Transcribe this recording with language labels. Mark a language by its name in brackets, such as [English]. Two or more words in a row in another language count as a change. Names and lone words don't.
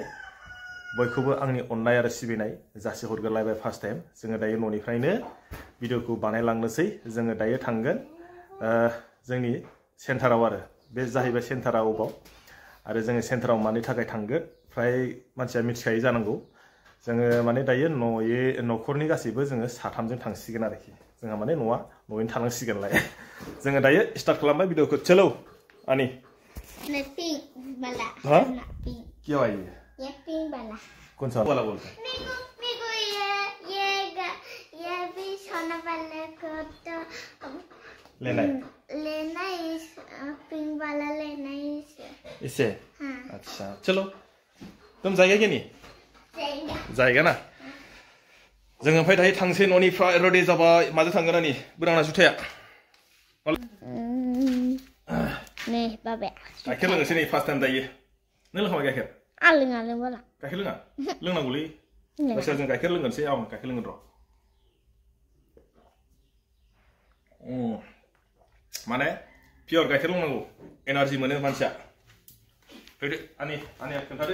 [Bodo] बयखौबो आंनि अननाय आरो सिबिनाय जासिहरगोरलायबाय [English] first time [Bodo] जोङो दायो न'निफ्रायनो भिडिअखौ बानायलांनोसै जोङो दायो थांगोन जोंनि सेन्टाराव आरो बे जाहैबाय सेन्टारा अबाव आरो जोङो सेन्टाराव मानि थाखाय थांगोन फ्राय मानसिया मिथिखायो जानांगौ जोङो माने दायो न'खरनि गासैबो जोङो साथामजों थांसिगोन आरोखि जोंहा माने न'यैनो थानांसिगोनलाय जोङो दायो स्टार्ट खालामबाय भिडिअखौ चलो आनी [Hindi] पिंक वाला हाँ क्या है ये पिंक वाला कौन सा वाला बोलते हैं मेरे को ये भी सोना वाले को तो लेना है पिंक वाला लेना है इससे हाँ अच्छा चलो तुम जाएगा क्या नहीं जायगा ना [Bodo] जोङो ओमफ्राय दायो थांसै न'निफ्राय रेडि जाबाय माजों थांगोन आनी बोरांना जुथाया नै बाबाया गाइखेर लोंनोसै नै [English] first time [Bodo] दायो नों लोंखाबाय गाइखेर आं लोङा लोंबाला गाइखेर लोङा लोंनांगौलै बायसा जों गाइखेर लोंगोनसै आं गाइखेर लोंगोन र' माने पियर गाइखेर लोंनांगौ एनार्जि मोनो मानसिया फैदो आनिया खोन्थादो